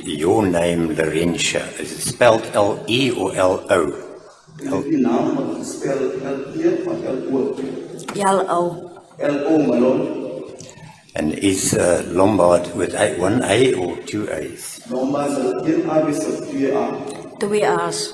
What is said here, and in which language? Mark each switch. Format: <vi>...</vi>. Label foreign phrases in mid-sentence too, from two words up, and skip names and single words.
<en>Your name, Laurentia, is it spelled L-E or L-O?</en> <nl>Die naam wordt gespeld L-E of L-O?</nl> <en>L-O. L-O, my lord. And is Lombard with one A or two A's?</en> <nl>Lombard is een A is of 2A.</nl> <en>2 R's.</en>